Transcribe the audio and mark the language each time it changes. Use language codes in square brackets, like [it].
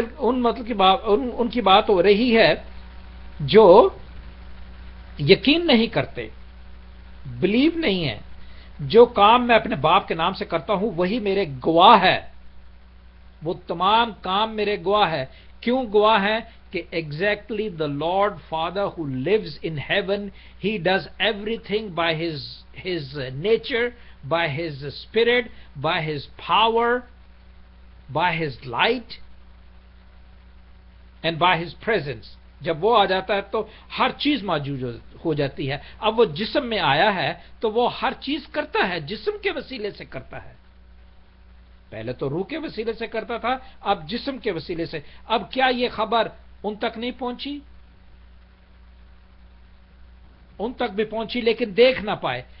[ur] ان کی بات ہو رہی ہے جو یقین نہیں کرتے، بلیو نہیں ہے. جو کام میں اپنے باپ کے نام سے کرتا ہوں وہی میرے گواہ ہے، وہ تمام کام میرے گواہ ہے. کیوں گواہ ہے؟ کہ exactly [en] the Lord Father who lives in heaven, he does everything by his nature, by his spirit, by his power, by his light and by his presence. [ur] جب وہ آ جاتا ہے تو ہر چیز موجود ہو جاتی ہے. اب وہ جسم میں آیا ہے تو وہ ہر چیز کرتا ہے، جسم کے وسیلے سے کرتا ہے. پہلے تو روح کے وسیلے سے کرتا تھا، اب جسم کے وسیلے سے. اب کیا یہ خبر ان تک نہیں پہنچی؟ ان تک بھی پہنچی لیکن دیکھ نہ پائے.